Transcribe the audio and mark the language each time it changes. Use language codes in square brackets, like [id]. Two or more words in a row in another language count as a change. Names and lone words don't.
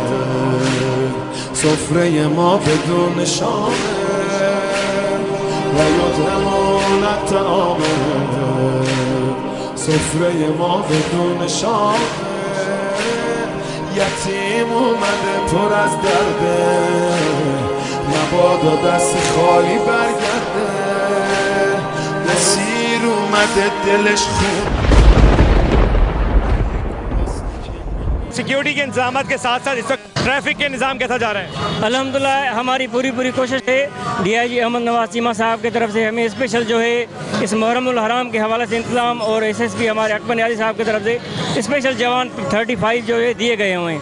[fa] سفره ما بدون شامه [ar] و یطعمون طعامه [fa] سفره ما بدون شامه یتیم اومده پر از درده مبادا دست خالی برگرده نصیر اومده دلش خون [ur] سیکیورٹی کے انتظام کے ساتھ ساتھ اس وقت ٹریفک کے نظام کیسا جا رہا ہے? الحمدللہ ہماری پوری کوشش ہے ڈی آئی جی احمد نواز چیمہ صاحب کی طرف سے ہمیں اسپیشل جو ہے اس محرم الحرام کے حوالے سے انتظام اور ایس ایس پی ہمارے اکبر نیازی صاحب کی طرف سے اسپیشل جوان 35 جو ہے دیے گئے ہوئے ہیں.